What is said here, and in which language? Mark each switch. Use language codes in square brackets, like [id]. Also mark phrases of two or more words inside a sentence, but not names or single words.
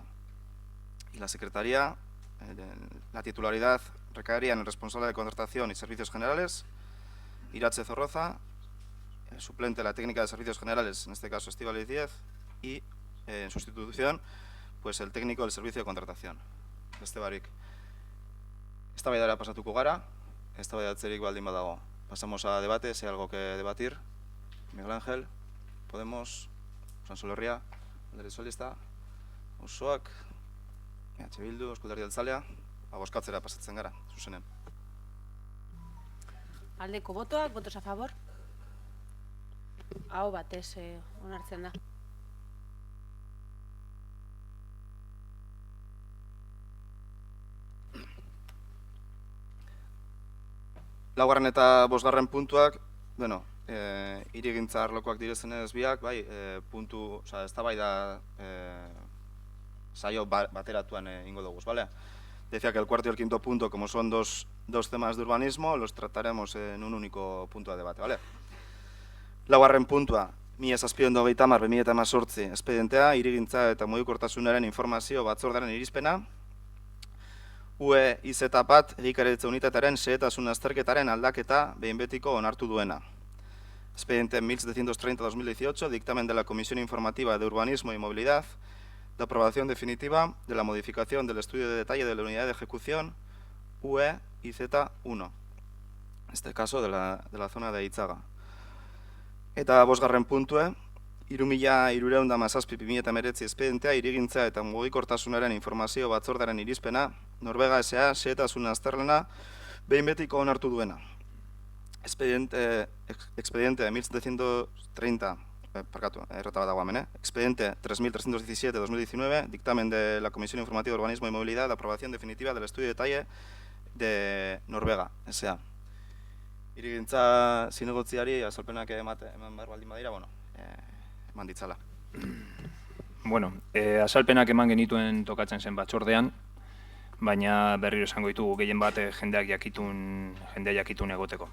[es] Y la secretaría, la titularidad recaería en el responsable de contratación y servicios generales, Iratze Zorroza, el suplente de la técnica de servicios generales, en este caso Estíbaliz Díez, y en sustitución, pues el técnico del servicio de contratación, [eu] beste barik. Eztabaidara pasatuko gara, eztabaidatzerik baldin badago. [es] Pasamos a debate, si hay algo que debatir. Miguel Ángel, Podemos, [eu] San Herria, Alderdi Sozialista, Auzoak, EH Bildu, Euskal Herria Jeltzalea, bozkatzera pasatzen gara, zuzenen. Aldeko botoak, [es] votos a favor. [eu] Aho batez onartzen da. Laugarren eta bosgarren puntuak, hirigintza arlokoak direzenez biak, eztabaida saio bateratuan ingo dugu, ¿vale? [es] Decía que el cuarto y el quinto punto, como son dos temas de urbanismo, los trataremos en un único punto de debate, ¿vale? [eu] Laugarren puntua, 1730/2018 espedientea, hirigintza eta mugikortasunaren informazio batzordearen irizpena, UE IZ bat egikaritza unitatearen xehetasun azterketaren aldaketa behin betiko onartu duena. [es] Expediente 1730/2018, dictamen de la Comisión Informativa de Urbanismo y Movilidad, de aprobación definitiva de la modificación del estudio de detalle de la unidad de ejecución UE IZ1, en este caso de la zona de Itzaga. [eu] Eta bosgarren puntue, 3317/2019 espedientea hirigintza eta mugikortasunaren informazio batzordearen irizpena, Norbega S.A. xehetasun azterlana behin betiko onartu duena. [es] Expediente 1730, Expediente 3317/2019, dictamen de la Comisión Informativa de Urbanismo y Movilidad, de aprobación definitiva del estudio de detalle de Norbega S.A. [eu] Hirigintza zinegotziari azalpenak eman behar baldin badira, eman ditzala. Azalpenak eman genituen tokatzen zen batzordean, baina berriro esango ditugu gehien bat jendea jakitun egoteko.